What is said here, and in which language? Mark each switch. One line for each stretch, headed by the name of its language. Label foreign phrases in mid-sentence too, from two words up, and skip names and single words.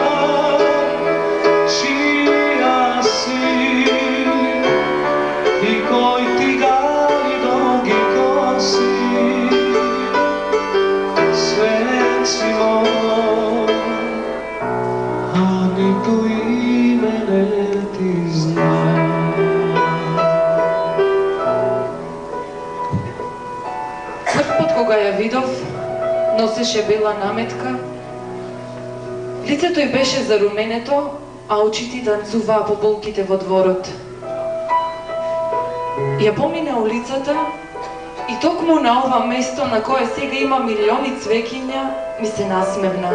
Macedonian: Чија си и који ти гали дуги коси, свет си мој, а нико име не ти зна. Прв пат кога ја видов, носеше бела наметка, лицето й беше заруменето, а очите танцуваа по полките во дворот. Ја помина улицата и токму на ова место на кое сега има милиони цвеќиња ми се насмевна.